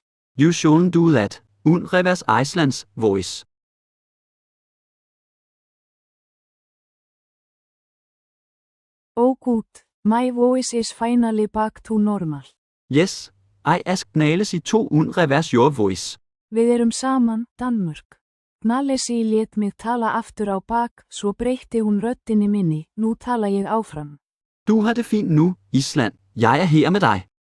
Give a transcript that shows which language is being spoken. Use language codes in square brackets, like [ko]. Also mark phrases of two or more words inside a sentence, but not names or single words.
[en] You shouldn't do that. Reverse Iceland's voice. Oh good, my voice is finally back to normal. Yes, I asked Nælesi to reverse your voice. [is] Við erum saman, Danmörk. Nælesi lét mig tala aftur á bak, svo breytti hún röddinni minni, nú tala ég áfram. [da] Du har det fint nu, Island. Jeg er her med dig.